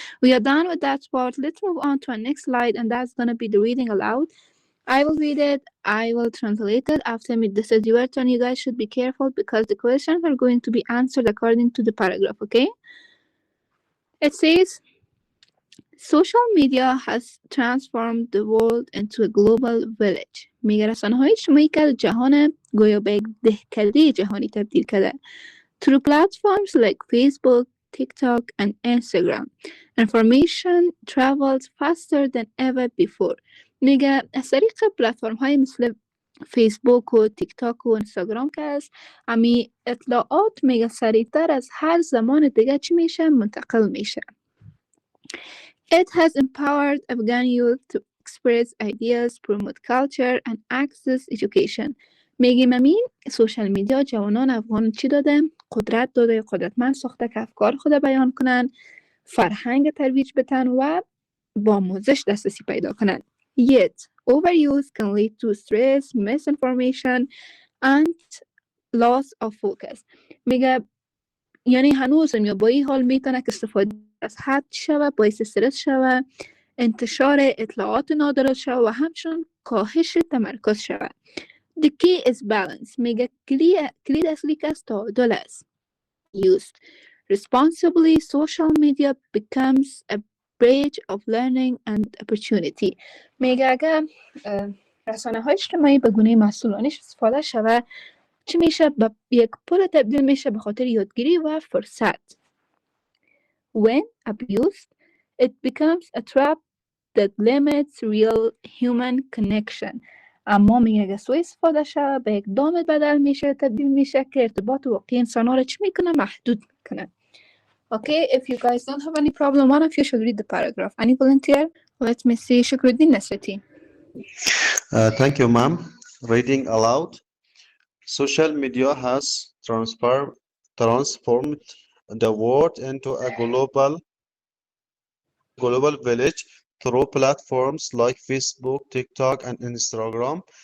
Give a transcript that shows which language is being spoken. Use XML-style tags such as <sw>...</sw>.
<en>We are done with that part. Let's move on to our next slide, and that's gonna be the reading aloud. I will read it. I will translate it after me. This is your turn. You guys should be careful because the questions are going to be answered according to the paragraph. Okay? It says. Social media has transformed the world into a global village.</en> <fa>میگه رسانه‌های اجتماعی که جهان گویا به یک دهکده جهانی تبدیل کرده.</fa> <en>Through platforms like Facebook, TikTok and Instagram, information travels faster than ever before.</en> <fa>میگه از طریق پلتفرم های مثل فیسبوک و تیک تاک و اینستاگرام که هست امی اطلاعات میگه سریعتر از هر زمان دیگه چی میشه منتقل میشه.</fa> <en>It has empowered Afghan youth to express ideas, promote culture, and access education.</en> <fa>میگیم امین سوشال میدیا جوانان افغان چی داده؟ قدرت داده، قدرتمند ساخته که افکار خود بیان کنن، فرهنگ ترویج بتن و با آموزش دسترسی پیدا کنن.</fa> <en>Yet, overuse can lead to stress, misinformation, and loss of focus.</en> <fa>میگه یعنی هنوز یا با این حال میتونه که استفاده از حد شوه، باعث استرس شوه، انتشار اطلاعات نادرست شوه و همچنین کاهش تمرکز شوه.</fa> <en>The key is balance.</en> <fa>میگه کلید اصلی که است تعادل است.</fa> <en>When used responsibly, social media becomes a bridge of learning and opportunity.</en> <fa>میگه اگر رسانه های اجتماعی به گونه مسئولانه استفاده شوه چی میشه؟ به یک پل تبدیل میشه به خاطر یادگیری و فرصت.</fa> <en>When abused, it becomes a trap that limits real human connection.</en> <fa>اما میگه اگه سوء استفاده شد به یک دام بدل میشه، تبدیل میشه که ارتباط واقعی انسان ها رو چی میکنه؟ محدود میکنه.</fa> <en>Okay, if you guys don't have any problem, one of you should read the paragraph. Any volunteer? Let me see. Shukruddin Nasrati. Thank you, ma'am. Reading aloud. Social media has transformed the world into a global village through platforms like Facebook, TikTok, and Instagram.</en>